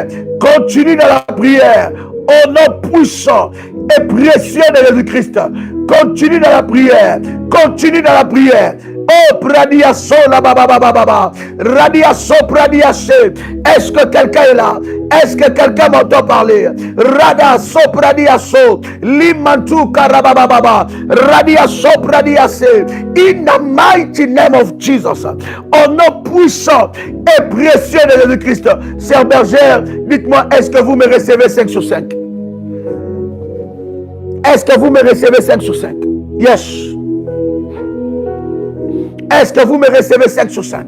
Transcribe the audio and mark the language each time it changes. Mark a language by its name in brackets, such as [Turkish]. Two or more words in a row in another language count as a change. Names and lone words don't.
[French] Continue dans la prière. Au nom puissant et précieux de Jésus-Christ. Continue dans la prière. Continue dans la prière. Oh, Pradiaso, la baba, Radiaso, Pradiaso. Est-ce que quelqu'un est là? Est-ce que quelqu'un m'entend parler? Radaso, Pradiaso, Limantu, Karabababa, Radiaso, Pradiaso. [English] In the mighty name of Jesus. [French] Au nom puissant et précieux de Jésus-Christ. Sœur Bergère, dites-moi, est-ce que vous me recevez 5 sur 5? Est-ce que vous me recevez 5 sur 5? [English] Yes. [French] Est-ce que vous me recevez 5 sur 5?